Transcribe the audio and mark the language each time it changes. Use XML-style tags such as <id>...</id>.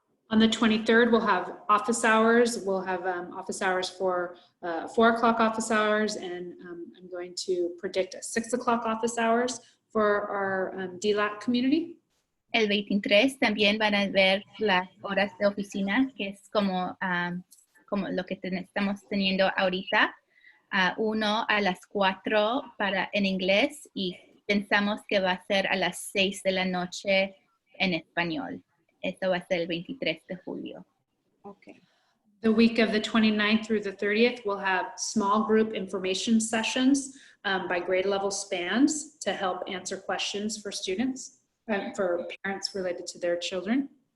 <en>On the 23rd, we'll have office hours. We'll have office hours for 4 o'clock office hours, and I'm going to predict a 6 o'clock office hours for our DLAC community.</en> <es>El 23 también van a ver las horas de oficina, que es como lo que estamos teniendo ahorita. 1 a las 4 en inglés, y pensamos que va a ser a las 6 de la noche en español. Esto va a ser el 23 de julio.</es> <en>Okay. The week of the 29th through the 30th, we'll have small group information sessions by grade level spans to help answer questions for students, for parents related to their children.</en>